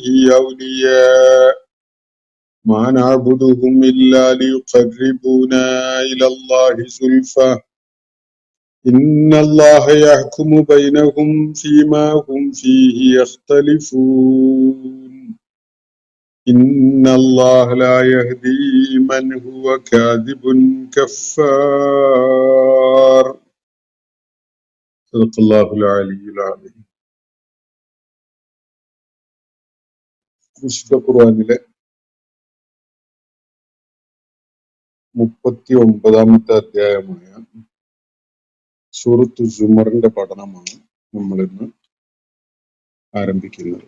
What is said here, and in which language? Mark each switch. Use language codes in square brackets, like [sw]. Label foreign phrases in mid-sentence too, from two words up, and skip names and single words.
[ar] أولياء ما نعبدهم إلا ليقربونا إلى الله زلفى إن الله يحكم بينهم فيما هم فيه يختلفون إن الله لا يهدي من هو كاذب كفار. صدق الله العلي العليم. [ml] വിശുദ്ധ ഖുർആനിലെ 39ാമത്തെ അധ്യായമായ സൂറത്തു സുമറിന്റെ പഠനമാണ് നമ്മൾ ഇന്ന് ആരംഭിക്കുന്നത്.